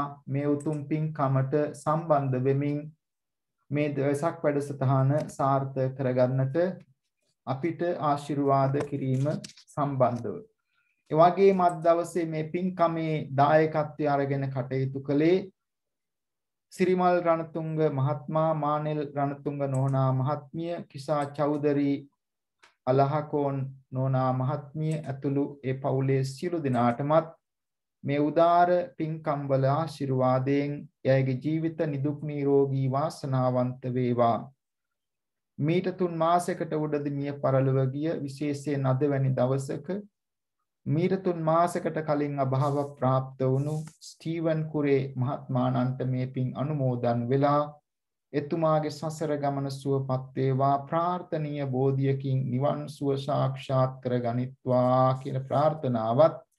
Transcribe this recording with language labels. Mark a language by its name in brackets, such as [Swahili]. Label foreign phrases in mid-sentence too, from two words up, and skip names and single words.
[Sinhala] මේ උතුම් පින්කමට සම්බන්ධ වෙමින් මේ වෙසක් වැඩසටහන සාර්ථක කරගන්නට අපිට ආශිර්වාද කිරීම සම්බන්ධව. ඒ වගේම අද දවසේ මේ පින්කමේ දායකත්වය අරගෙන කටයුතු කළේ Sirimal Ranathunga මහත්මයා, Manel Ranathunga නෝනා මහත්මිය, Kisha Chaudari Alahakoon නෝනා මහත්මිය ඇතුළු ඒ පවුලේ සියලු දෙනාටමත් මේ උදාර පින්කම් වල ආශිර්වාදයෙන් එයාගේ ජීවිත නිදුක් නිරෝගී වාසනාවන්ත වේවා. මීට 3 මාසයකට උඩදී මිය පරලොව ගිය විශේෂයෙන් අද වැනි දවසක මීට 3 මාසයකට කලින් අභාව ප්‍රාප්ත වුණු ස්ටීවන් කුරේ මහත්මාණන්ට මේ පින් අනුමෝදන් වෙලා එතුමාගේ සසර ගමන සුවපත් වේවා, ප්‍රාර්ථනීය බෝධියකින් නිවන් සුව සාක්ෂාත් කරගනිත්වා කියන ප්‍රාර්ථනාවත්